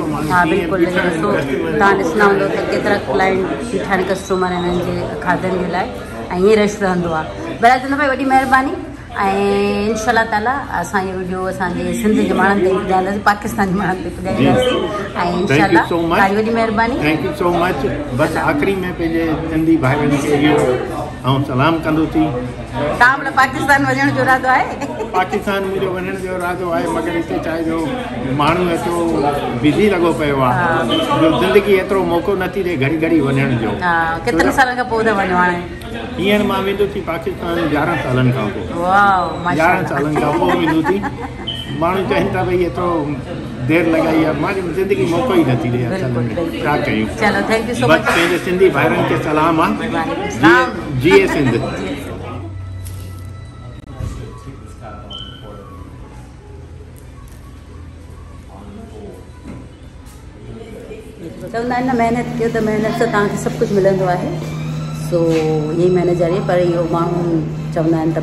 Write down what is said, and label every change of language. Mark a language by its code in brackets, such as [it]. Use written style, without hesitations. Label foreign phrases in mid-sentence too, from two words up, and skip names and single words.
[sd] बिल्कुलु तव्हां ॾिसंदा हूंदो त केतिरा क्लाइंट बीठा आहिनि कस्टमर हिननि जे खाधनि जे लाइ ऐं ईअं रश रहंदो आहे बहरहाल चंदर भाई वॾी महिरबानी ऐं [ar] إن شاء الله تعالى [sd] असां इहो वीडियो असांजे सिंध जे माण्हुनि ते पुॼाईंदासीं पाकिस्तान जे माण्हुनि ते पुॼाईंदासीं ऐं [ar] إن شاء الله [sd] तव्हांजी वॾी महिरबानी [en] thank you so much [sd] बसि आख़िरी में पंहिंजे सिंधी भाइरनि खे इहो ऐं सलाम कंदो थी तव्हां पाकिस्तान वञण जो इरादो आहे पाकिस्तान मुंहिंजो वञण जो इरादो आहे मगर हिते छा जो माण्हू एतिरो बिज़ी लॻो पियो आहे जो ज़िंदगी एतिरो मौक़ो नथी ॾे घड़ी घड़ी वञण जो केतिरनि सालनि खां पोइ था वञो हाणे हींअर मां वेंदुसि पाकिस्तान 11 सालनि खां पोइ 11 सालनि खां पोइ वेंदुसि माण्हू चवनि था भई एतिरो देरि लॻाई आहे मां ज़िंदगी मौक़ो ई नथी ॾे असल में छा कयूं [en] चलो thank you so much [sd] पंहिंजे सिंधी भाइरनि खे सलाम आहे जीए सिंध चवंदा आहिनि न महिनत कयो त महिनत सां तव्हांखे सभु कुझु मिलंदो आहे सो ईअं ई महिनत जारी पर इहो माण्हू चवंदा आहिनि त